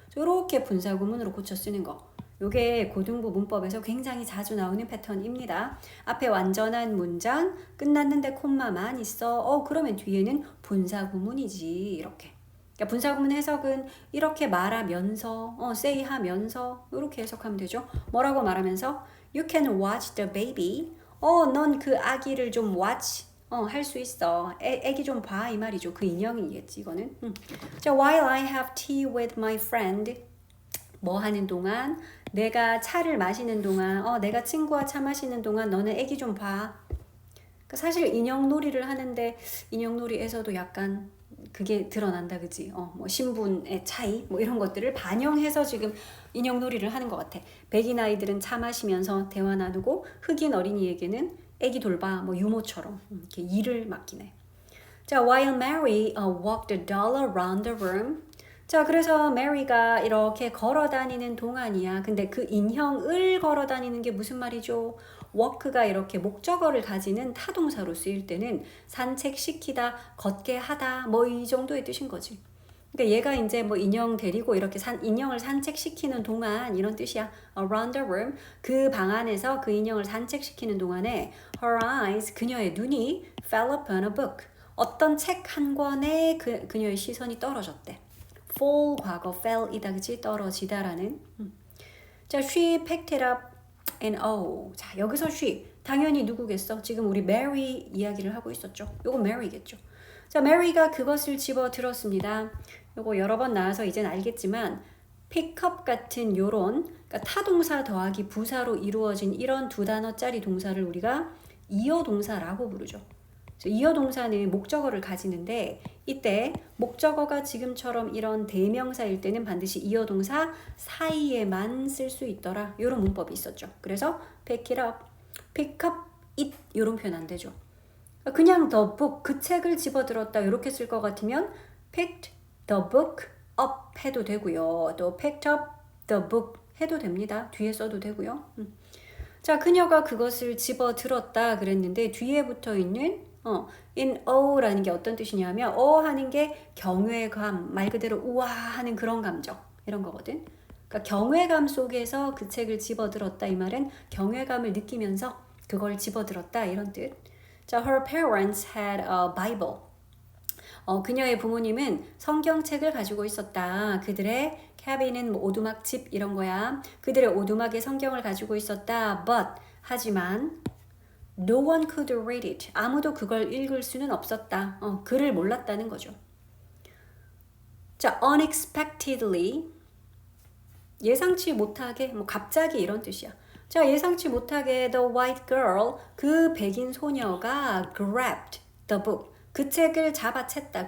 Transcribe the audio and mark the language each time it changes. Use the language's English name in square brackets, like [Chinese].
[Korean] 이렇게 분사 구문으로 고쳐 쓰는 거. 요게 고등부 문법에서 굉장히 자주 나오는 패턴입니다. 앞에 완전한 문장 끝났는데 콤마만 있어. 그러면 뒤에는 분사 구문이지 이렇게. 그러니까 분사 구문 해석은 이렇게 말하면서 say 하면서 이렇게 해석하면 되죠. 뭐라고 말하면서 [English] You can watch the baby. [Korean] 넌 그 아기를 좀 watch 할 수 있어. 애기 좀 봐 이 말이죠. 그 인형이겠지 이거는. [English] 자, while I have tea with my friend. [Korean] 뭐 하는 동안 내가 차를 마시는 동안 내가 친구와 차 마시는 동안 너는 애기 좀 봐. 그러니까 사실 인형놀이를 하는데 인형놀이에서도 약간 그게 드러난다 그지? 뭐 신분의 차이 뭐 이런 것들을 반영해서 지금 인형놀이를 하는 것 같아. 백인 아이들은 차 마시면서 대화 나누고 흑인 어린이에게는 애기 돌봐 뭐 유모처럼 이렇게 일을 맡기네. [English] 자, while Mary walked the doll around the room. [Korean] 자, 그래서 메리가 이렇게 걸어 다니는 동안이야. 근데 그 인형을 걸어 다니는 게 무슨 말이죠? walk가 이렇게 목적어를 가지는 타동사로 쓰일 때는 산책시키다, 걷게 하다 뭐 이 정도의 뜻인 거지. 그러니까 얘가 이제 뭐 인형 데리고 이렇게 인형을 산책시키는 동안 이런 뜻이야. [English] around the room. [Korean] 그 방 안에서 그 인형을 산책시키는 동안에 [English] her eyes, [Korean] 그녀의 눈이 [English] fell upon a book. [Korean] 어떤 책 한 권에 그녀의 시선이 떨어졌대. fall 과거 fell이다 그치? 떨어지다라는. [English] 자, she picked it up and 자, [Korean] 여기서 [English] she [Korean] 당연히 누구겠어? 지금 우리 Mary 이야기를 하고 있었죠. 요거 Mary겠죠. 자, Mary가 그것을 집어 들었습니다. 요거 여러 번 나와서 이젠 알겠지만 pick up 같은 요런 그러니까 타동사 더하기 부사로 이루어진 이런 두 단어짜리 동사를 우리가 이어 동사라고 부르죠. 이어 동사는 목적어를 가지는데 이때 목적어가 지금처럼 이런 대명사일 때는 반드시 이어 동사 사이에만 쓸 수 있더라. 이런 문법이 있었죠. 그래서 [English] pick it up, pick up it [Korean] 이런 표현 안 되죠. 그냥 the book, 그 책을 집어들었다 이렇게 쓸 것 같으면 [English] picked the book up [Korean] 해도 되고요. [English] 또 picked up the book [Korean] 해도 됩니다. 뒤에 써도 되고요. 자, 그녀가 그것을 집어들었다 그랬는데 뒤에 붙어 있는 in awe라는 게 어떤 뜻이냐면 하는 게 경외감, 말 그대로 우와 하는 그런 감정 이런 거거든. 그러니까 경외감 속에서 그 책을 집어들었다 이 말은 경외감을 느끼면서 그걸 집어들었다 이런 뜻. [English] 자, her parents had a Bible. [Korean] 그녀의 부모님은 성경책을 가지고 있었다. 그들의 cabin은 뭐 오두막 집 이런 거야. 그들의 오두막에 성경을 가지고 있었다. [English] But [Korean] 하지만 [English] no one could read it. [Korean] 아무도 그걸 읽을 수는 없었다. 글을 몰랐다는 거죠. 자, unexpectedly 예상치 못하게 뭐 갑자기 이런 뜻이야. 자, 예상치 못하게 [English] the white girl [Korean] 그 백인 소녀가 [English] grabbed the book [Korean] 그 책을 잡아챘다.